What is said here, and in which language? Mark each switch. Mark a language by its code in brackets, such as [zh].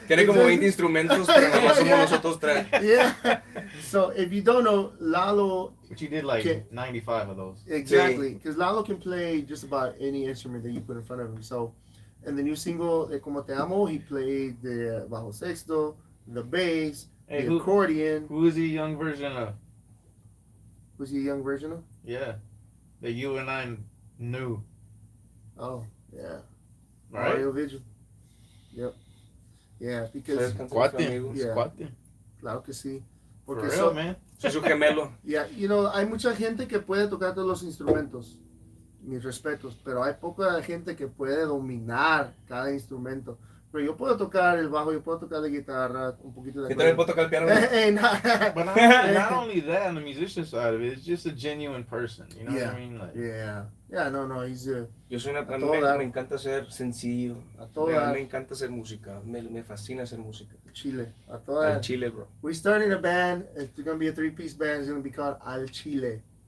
[es] Tiene como 20 instrumentos, pero nada más somos nosotros 3. [en] Yeah. So if you don't know, Lalo. But you did like 95 of those. Exactly, because Lalo can play just about any instrument that you put in front of him. So, in the new single, Como Te Amo, he played the bajo sexto, the bass, the accordion. Who is the young version of? Was he a young version of? Yeah, that you and I knew. Oh, yeah. Right? Mario Vigil. Yep. Yeah, because... Squatting. [es] Claro que sí. [en] For real, man. [es] Soy su gemelo. Yeah, hay mucha gente que puede tocar todos los instrumentos. Mis respetos. Pero hay poca gente que puede dominar cada instrumento. Pero yo puedo tocar el bajo, yo puedo tocar la guitarra, un poquito de... Yo también puedo tocar el piano. [en] But not only that, on the musician side of it, it's just a genuine person. You know what I mean? Like, yeah, no, he's a... [es] Yo soy me encanta ser sencillo. Me encanta hacer música. Me fascina hacer música. Chile. Al Chile, bro. [en] We're starting a band. It's going to be a 3-piece band. It's going to be called Al Chile.